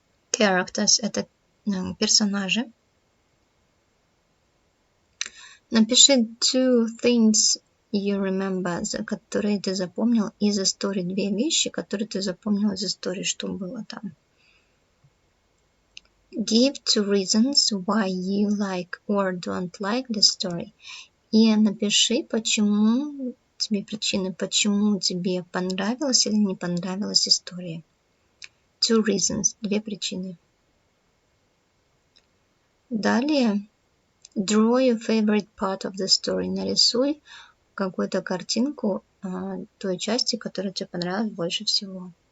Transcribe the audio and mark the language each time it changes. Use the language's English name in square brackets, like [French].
[Russian] Characters – это персонажи. Напиши [English] 2 things you remember, [Russian] которые ты запомнил из истории. 2 вещи, которые ты запомнил из истории, что было там. [English] Give 2 reasons why you like or don't like the story. [Russian] И напиши, почему тебе причины, почему тебе понравилась или не понравилась история. [English] 2 reasons, [Russian] 2 причины. Далее, [English] draw your favorite part of the story. [Russian] Нарисуй какую-то картинку той части, которая тебе понравилась больше всего.